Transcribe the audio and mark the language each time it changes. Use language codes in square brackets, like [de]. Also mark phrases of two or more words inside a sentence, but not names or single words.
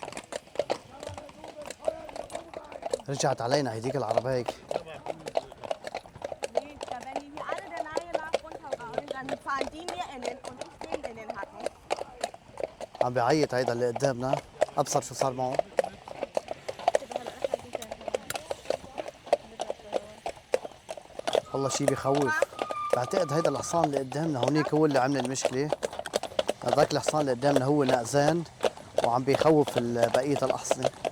[ar] رجعت علينا هيديك العربية. [de] Kann die mir innen und ich den innen hacken? [ar] عم بيعيط هيدا اللي قدامنا. ابصر شو صار معه. والله شي بخوف. بعتقد هيدا الحصان اللي قدامنا هونيك هو اللي عمل المشكلة. هذاك الحصان اللي قدامنا هو نقزان وعم بيخوف بقية الأحصنة.